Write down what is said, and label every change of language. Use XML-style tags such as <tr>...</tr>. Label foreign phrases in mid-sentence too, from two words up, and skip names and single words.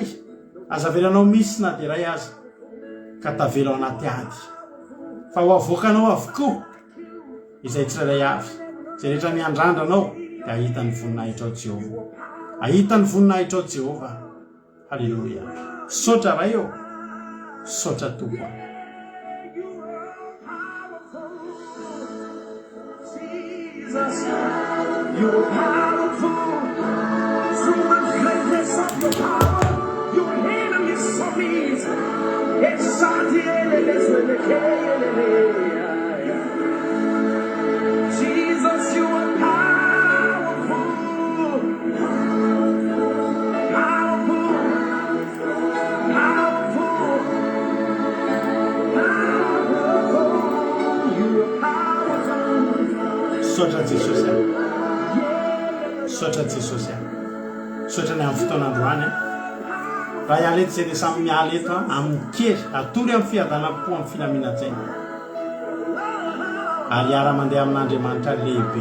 <mg>Azavelanao misy na dia iray aza ka tavela ao anaty ady. Fa ho avoakanao avokoa izay tsirairay avy. Izay rehetra miandrandranao dia ahita ny voninahitra ao Jehova. Ahita ny voninahitra ao Jehova. Halleluja. Saotra raha eo. Saotra Tompo.</mg> <en>Jesus, you are powerful. Through the greatness of your power, your enemies submit. Jesus, you are powerful. Powerful. Powerful. Powerful. You are powerful.</en> <mg>Saotra Jesosy. Saotra Jesosy. Saotra ny amin'ny fotoana androany. Raha iala eto izay dia samy miala eto amin'ny kely, atory amin'ny fiadanam-po amin'ny filaminantsaina. Ary hiara mandeha amin'Andriamanitra lehibe.</mg>